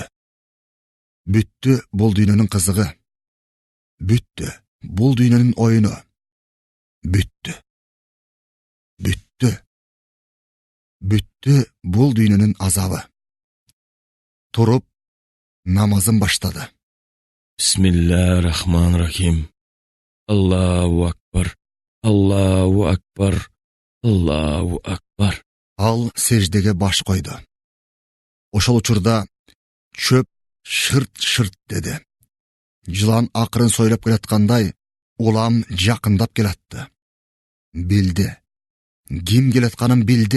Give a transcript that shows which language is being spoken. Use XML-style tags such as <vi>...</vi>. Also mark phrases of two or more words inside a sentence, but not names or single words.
<ky>Бүттү бул дүйнөнүн кызыгы. Бүттү бул дүйнөнүн оюну. Бүттү. Бүттү. Бүттү бул дүйнөнүн азабы. Туруп, намазын баштады.</ky> <ar>بسم الله الرحمن الرحيم. الله أكبر الله أكبر. الله أكبر.</ar> <ky>Ал сеждеге баш койду. Ошол учурда чөп шырт-шырт деди. Жылан акырын сойлоп келаткандай, улам жакындап келатты. Билди. Ким келатканын билди.</ky>